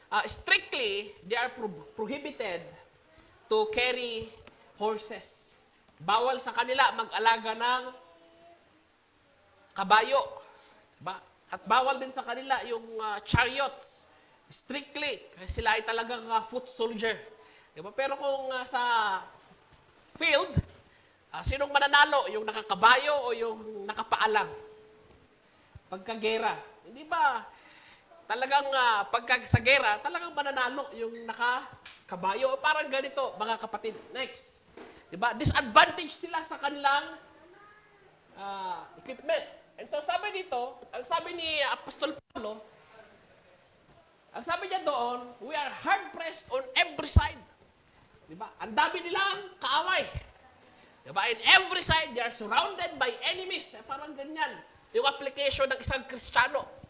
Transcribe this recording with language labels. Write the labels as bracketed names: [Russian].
[English] strictly, they are prohibited to carry horses. [Filipino] Bawal sa kanila mag-alaga ng kabayo. Ba? At bawal din sa kanila yung chariots. Strictly, kasi sila ay talagang foot soldier. Diba? Pero kung sa field, sinong mananalo? Yung nakakabayo o yung nakapaalang? Pagkagera. Hindi ba? Talagang pagka sa gera, talagang mananalo yung nakakabayo. Parang ganito, mga kapatid. Next. Diba? Disadvantage sila sa kanilang equipment. And so sabi dito, ang sabi ni Apostol Pablo, ang sabi niya doon, [English] we are hard-pressed on every side. [Filipino] Diba? Ang dami nilang kaaway. Diba? [English] In every side, they are surrounded by enemies. [Filipino] Parang ganyan. Yung application ng isang Kristiyano.